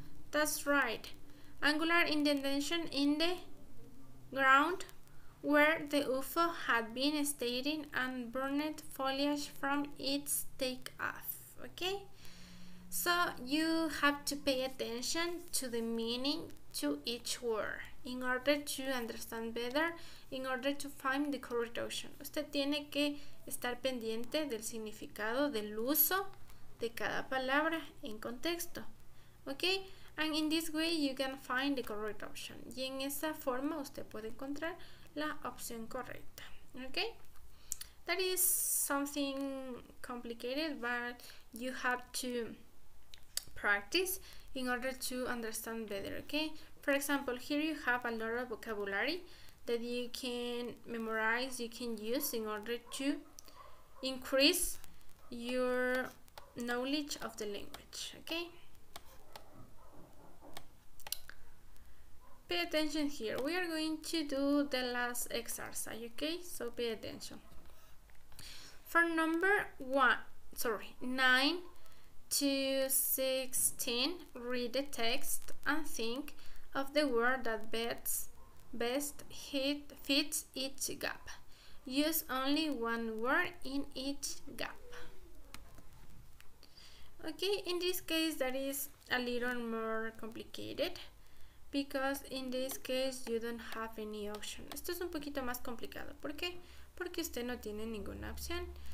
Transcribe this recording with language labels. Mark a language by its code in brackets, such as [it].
[en] That's right. Angular indentation in the ground where the UFO had been staying and burned foliage from its takeoff. Okay? So you have to pay attention to the meaning to each word in order to understand better, in order to find the correct option. [es] Usted tiene que estar pendiente del significado, del uso de cada palabra en contexto. [en] Okay? And in this way you can find the correct option. [es] Y en esa forma usted puede encontrar la opción correcta. [en] Okay? That is something complicated, but you have to practice in order to understand better. Okay? For example, here you have a lot of vocabulary that you can memorize, you can use in order to increase your knowledge of the language. Okay, pay attention here. We are going to do the last exercise. Okay, so pay attention. For number 9 to 16, read the text and think of the word that best fits each gap. Use only one word in each gap. Okay, in this case that is a little more complicated, because in this case you don't have any option. [es] Esto es un poquito más complicado. ¿Por qué? Porque usted no tiene ninguna opción.